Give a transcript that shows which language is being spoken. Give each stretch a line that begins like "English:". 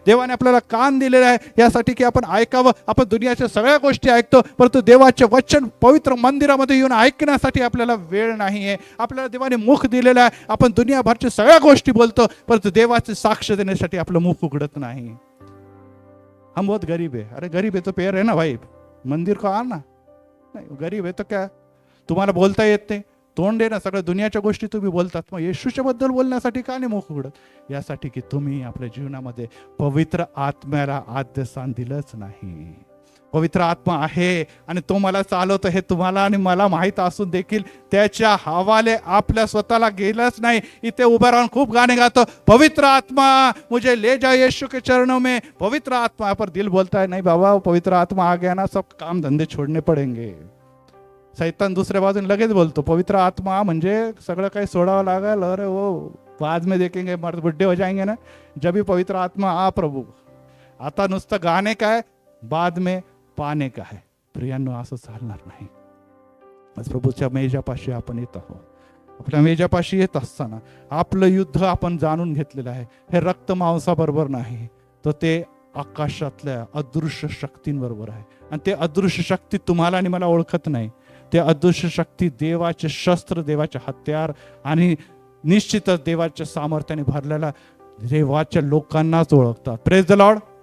Marathi: देवाने आपल्याला कान दिलेले आहे यासाठी की आपण ऐकावं. आपण दुनियाच्या सगळ्या गोष्टी ऐकतो, परंतु देवाचे वचन पवित्र मंदिरामध्ये येऊन ऐकण्यासाठी आपल्याला वेळ नाही आहे. आपल्याला देवाने मुख दिलेलं आहे, आपण दुनियाभरच्या सगळ्या गोष्टी बोलतो, परंतु देवाचे साक्ष देण्यासाठी आपलं मुख उघडत नाही.
Hindi: हम बहुत गरीब है. अरे गरीब है तो पैर है ना भाई, मंदिर को आना.
Marathi: नाही,
Hindi: गरीब है तो क्या,
Marathi: तुम्हाला बोलता येत नाही, तोंड आहे ना, सगळ्या दुनियाच्या गोष्टी तुम्ही बोलतात, मग येशूच्या बद्दल बोलण्यासाठी का नाही मुख उघडत? यासाठी की तुम्ही आपल्या जीवनामध्ये पवित्र आत्म्याला आद्य स्थान दिलंच नाही. पवित्र आत्मा आहे आणि तो मला चालवतो हे तुम्हाला आणि मला माहीत असून देखील त्याच्या हवाले आपल्या स्वतःला गेलंच नाही. इथे उभं राहून खूप गाणे गातो,
Hindi: पवित्र आत्मा मुझे ले जा यीशु के चरणों में, पवित्र आत्मा. पर दिल बोलता है नहीं बाबा, पवित्र आत्मा आ गया ना सब काम धंदे छोड़ने पडेंगे.
Marathi: सैतान दुसऱ्या बाजून लगेच बोलतो पवित्र आत्मा म्हणजे सगळं काही सोडावं लागेल,
Hindi: अरे वो बाद में देखेंगे, मर्द बुड्ढे हो जाएंगे ना, जब भी पवित्र आत्मा आ प्रभू.
Marathi: आता नुसतं गाणे काय,
Hindi: बाद में पाने का है.
Marathi: प्रियांनो, असं चालणार नाही. आज प्रभूच्या मेजापाशी आपण येत आहोत. आपल्या मेजापाशी येत असताना आपलं युद्ध आपण जाणून घेतलेलं आहे. हे रक्त मांसाबरोबर नाही, तर ते आकाशातल्या अदृश्य शक्तींबरोबर आहे. आणि ते अदृश्य शक्ती तुम्हाला आणि मला ओळखत नाही. ते अदृश्य शक्ती देवाचे शस्त्र, देवाचे हत्यार आणि निश्चितच देवाच्या सामर्थ्याने भरलेल्या देवाच्या लोकांनाच ओळखतात.
English: Praise the lord.